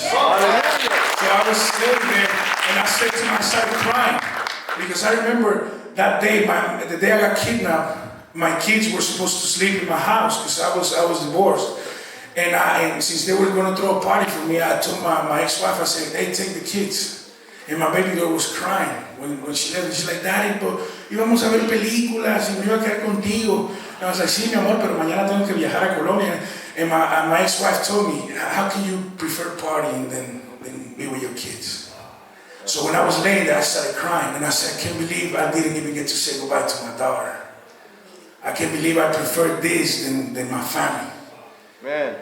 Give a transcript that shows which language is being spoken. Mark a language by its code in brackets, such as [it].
[en] So I was sitting there and I said to myself, I started crying, because I remember that day, the day I got kidnapped, my kids were supposed to sleep in my house because I was divorced. And since they were going to throw a party for me, I told my ex-wife, I said, hey, take the kids. And my baby girl was crying when she left. She's like, Daddy, but [es] íbamos a ver películas y me iba a quedar contigo. [en] And I was like, [es] sí, mi amor, pero mañana tengo que viajar a Colombia. [en] And my ex-wife told me, how can you prefer partying than be with your kids? So when I was laying there, I started crying. And I said, I can't believe I didn't even get to say goodbye to my daughter. I can't believe I preferred this than my family. Man.